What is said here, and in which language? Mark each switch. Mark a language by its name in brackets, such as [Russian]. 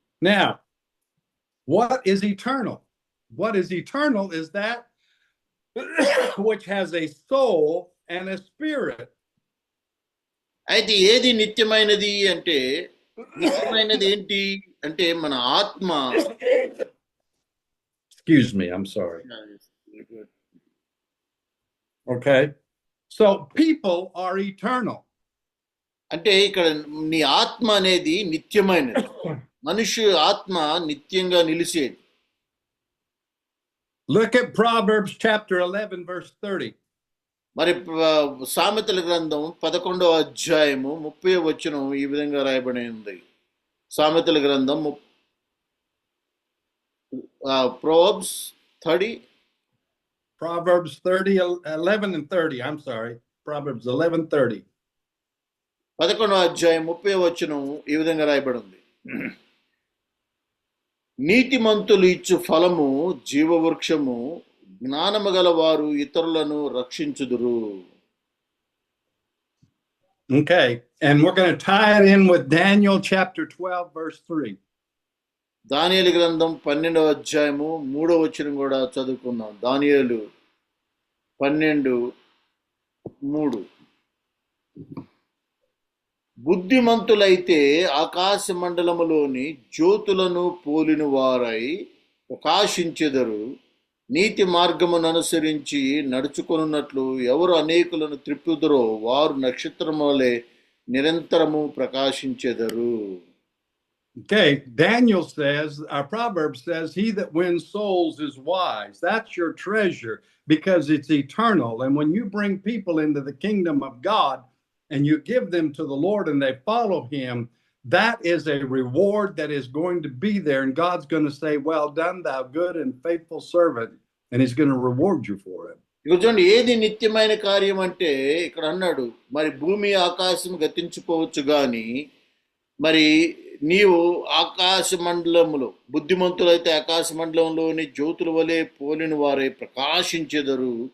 [English] Now, what is eternal? What is eternal is that which has a soul and a spirit. [Telugu] అయితే ఏది నిత్యమైనది అంటే నిత్యమైనది ఏంటి అంటే మన ఆత్మ. [English] Excuse me, I'm sorry. Okay. So people are eternal. [Telugu] అంటే ఇక్కడ నీ ఆత్మ అనేది నిత్యమైనది. మనిషి ఆత్మ నిత్యంగా నిలిచేది. [English] Look at Proverbs chapter 11 verse 30. [Telugu] మరి సామెతల గ్రంథం 11వ అధ్యాయము 30వ వచనం ఈ విధంగా రాయబడి ఉంది. సామెతల గ్రంథం Proverbs 30. [English] Proverbs 30, 11 and 30. I'm sorry. Proverbs 11:30. [Telugu] 11వ అధ్యాయం 30వ వచనం ఈ విధంగా రాయబడి ఉంది. నీతిమంతులు ఇచ్చు ఫలము జీవవృక్షము, జ్ఞానము గల వారు ఇతరులను రక్షించుదురు. [English] Okay, and we're going to tie it in with Daniel chapter 12 verse 3. [Telugu] దానియేలు గ్రంథం 12వ అధ్యాయము 3వ వచనం కూడా చదువుకుందాం. దానియేలు 12:3. బుద్ధిమంతులైతే ఆకాశ మండలములోని జ్యోతులను పోలిన వారై ప్రకాశించెదరు. నీతి మార్గమును అనుసరించి నడుచుకొనున్నట్లు ఎవరు అనేకులను త్రిప్పుదురో వారు నక్షత్రములే నిరంతరము ప్రకాశించెదరు. [English] Okay, Daniel says, our proverb says, he that wins souls is wise. That's your treasure because it's eternal. And when you bring people into the kingdom of God and you give them to the Lord and they follow him, that is a reward that is going to be there. And God's going to say, well done, thou good and faithful servant. And he's going to reward you for it. [Telugu] చూడండి, ఏది నిత్యమైన కార్యం అంటే ఇక్కడ అన్నాడు, మరి భూమి ఆకాశం గతించిపోవచ్చు కానీ మరి నీవు ఆకాశ మండలములో బుద్ధిమంతులైతే ఆకాశ మండలంలోని జ్యోతుల వలె పోలిన వారే ప్రకాశించెదరు.